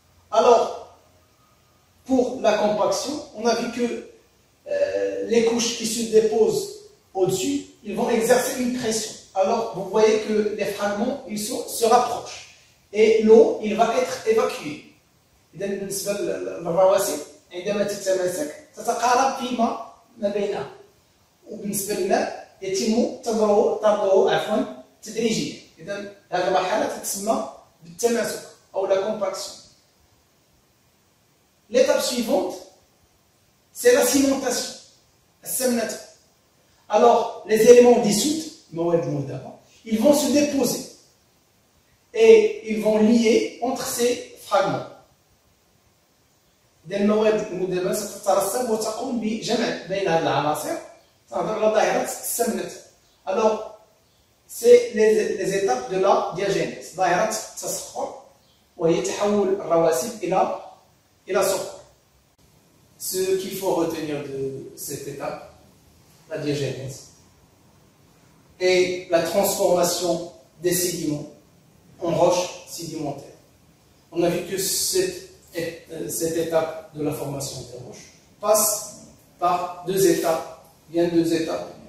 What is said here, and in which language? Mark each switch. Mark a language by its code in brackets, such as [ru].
[fr] Alors pour la compaction, on a vu que les couches qui se déposent au-dessus, ils vont exercer une pression. Alors vous voyez que les fragments ils se rapprochent et l'eau il va être évacuée. [ar] إذا بالنسبة للرواسب عندما تتماسك تتقارب فيما بينها، وبالنسبة للماء يتم طرده تدريجيا. إذا هذه المرحلة تسمى بالتماسك أو la compaction. [fr] L'étape suivante, c'est la cimentation. Alors, les éléments dissous, ils vont se déposer et ils vont lier entre ces fragments. [ar] المواد المذابة ستترسب وتقوم بجمع بين هذه العناصر. تنظر إلى ظاهرة السمنة. [fr] Alors, c'est les étapes de la diagénèse. [ar] ظاهرة التصخر وهي تحول الرواسب إلى صخور. [fr] Ce qu'il faut retenir de cette étape, la diagénèse, et la transformation des sédiments en roches sédimentaires. On a vu que cette étape de la formation des roches passe par deux étapes, bien deux étapes.